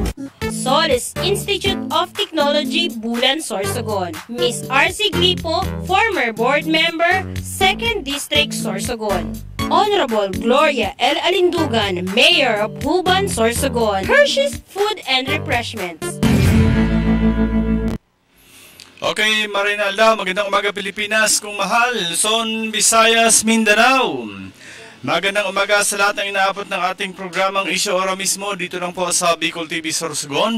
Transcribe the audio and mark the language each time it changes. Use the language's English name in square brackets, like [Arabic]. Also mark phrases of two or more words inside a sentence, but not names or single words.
[Filipino] Solis Institute of Technology, Bulan, Sorsogon, Miss R.C. Gripo, [English] former board member, [Filipino] 2nd District, Sorsogon, Honorable Gloria L. Alindugan, [English] Mayor of Huban, [Filipino] Sorsogon, Hershey's Food and Refreshments. Okay, Marinalda, magandang umaga Pilipinas, kung mahal, Luzon, Visayas, Mindanao. Magandang umaga sa lahat ng inaabot ng ating programang Issue Ora mismo dito lang po sa Bicol TV Sorsogon.